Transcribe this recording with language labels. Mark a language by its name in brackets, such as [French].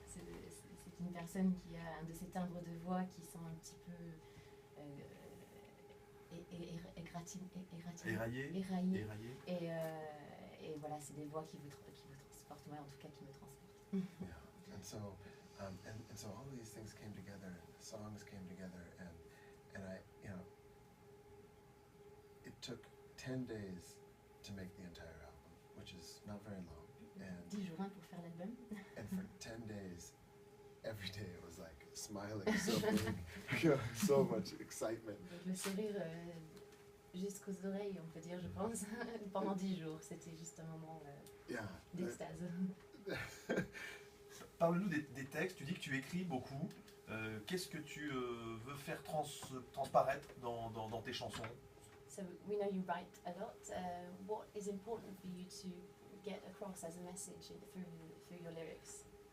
[French] C'est une personne qui a un de ces timbres de voix qui sont un petit peu éraillés. Et voilà, c'est des voix qui vous transportent, moi en tout cas qui me transportent. [English] Yeah, and so all these things came together, and the songs came together, and I, it took 10 days to make the entire album, which is not very long. [French] 10 jours pour faire l'album. [English] And for 10 days, every day it was like smiling so big, so much excitement. [French] Donc, le sourire jusqu'aux oreilles, on peut dire, je pense, pendant 10 jours. C'était juste un moment d'extase. Parle-nous des textes, tu dis que tu écris beaucoup. Qu'est-ce que tu veux faire transparaître dans tes chansons? [English] So we know you write a lot. What is important for you to get across as a message through your lyrics?